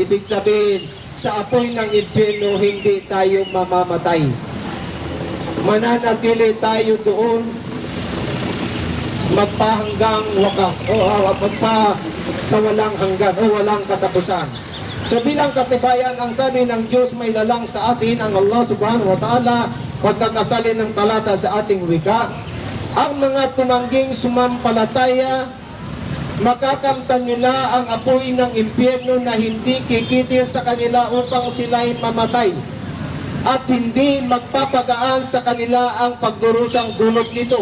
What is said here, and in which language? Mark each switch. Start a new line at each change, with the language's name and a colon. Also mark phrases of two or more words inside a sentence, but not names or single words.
Filipino: Ibig sabihin, sa apoy ng impyerno hindi tayo mamamatay. Mananatili tayo doon magpahanggang wakas o magpa sa walang hanggan o walang katapusan. So bilang katibayan, ang sabi ng Diyos may lalang sa atin, ang Allah
Arabic: سبحانه وتعالى,
Filipino: pagkakasalin ng talata sa ating wika, ang mga tumangging sumampalataya, makakamtan nila ang apoy ng impyerno na hindi kikitil sa kanila upang sila'y mamatay, at hindi magpapagaan sa kanila ang pagdurusang dulot nito.